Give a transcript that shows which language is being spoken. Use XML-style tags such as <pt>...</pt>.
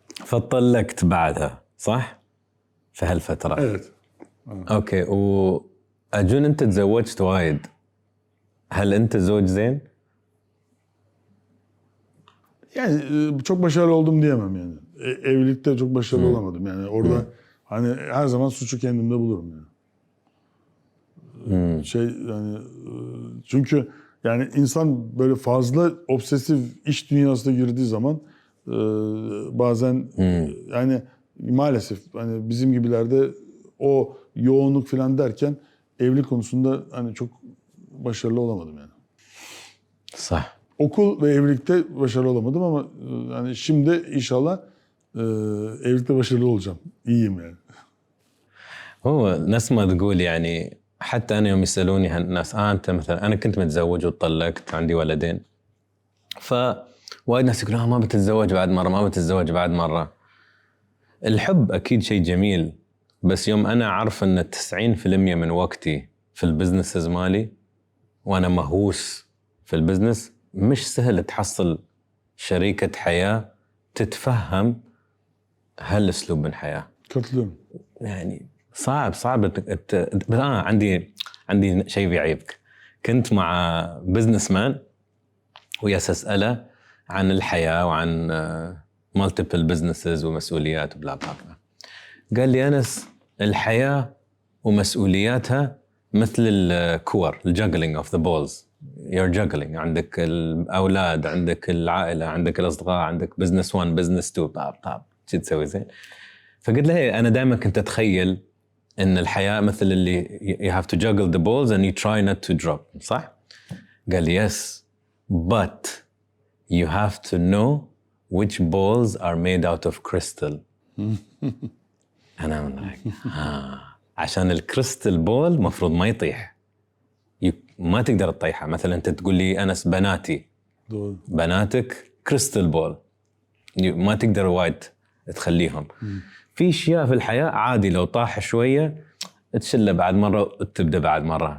<ar>فطلقت بعدها صح؟ في هالفترة.</ar> <tr>Evet.</tr> <ar>اوكي واجون انت تزوجت وايد. هل انت زوج زين؟</ar> <tr>Yani çok başarılı oldum diyemem yani. Evlilikte çok başarılı olamadım yani. Orada hani her zaman suçu kendimde bulurum yani. Yani çünkü yani insan böyle fazla obsesif iş dünyasına girdiği zaman bazen yani maalesef hani bizim gibilerde o yoğunluk falan derken evlilik konusunda hani çok başarılı olamadım yani.</tr> <ar>صح.</ar> <tr>Okul ve evlilikte başarılı olamadım ama yani şimdi inşallah evlilikte başarılı olacağım. İyiyim yani.</tr> <ar>هو نفس ما تقول يعني حتى انا يوم يسالوني الناس انت مثلا انا كنت متزوج وطلقت عندي ولدين فوايد ناس يقولون ما بتتزوج بعد مره ما بتتزوج بعد مره. الحب اكيد شيء جميل بس يوم انا عارف ان 90% من وقتي في البزنسز مالي وانا مهووس في البزنس مش سهل تحصل شريكة حياة تتفهم هالاسلوب من حياة.</ar> <tr>Katılıyorum.</tr> <ar>يعني صعب بس انا عندي شيء بيعيبك. كنت مع بزنس مان وياس اساله عن الحياه وعن مالتيبل بزنسز ومسؤوليات وبلا بلا بلا. قال لي انس الحياه ومسؤولياتها مثل الكور</ar> <en>الجاجلينج of the balls. you're juggling</en> <ar>عندك الاولاد عندك العائله عندك الاصدقاء عندك بزنس 1 بزنس 2 بلا شو تسوي زين. فقلت له انا دائما كنت اتخيل ان الحياه مثل اللي</ar> <en>you have to juggle the balls and you try not to drop</en> <ar>صح؟ قال لي</ar> <en>yes but you have to know which balls are made out of crystal.</en> <ar>انا من like عشان الكريستال بول مفروض ما يطيح ما تقدر تطيحه. مثلا انت تقول لي انس بناتي</ar> <tr>Doğru.</tr> <ar>بناتك كريستال بول ما تقدر وايد تخليهم. في اشياء في الحياه عادي لو طاح شويه تشله بعد مره وتبدا بعد مره.</ar>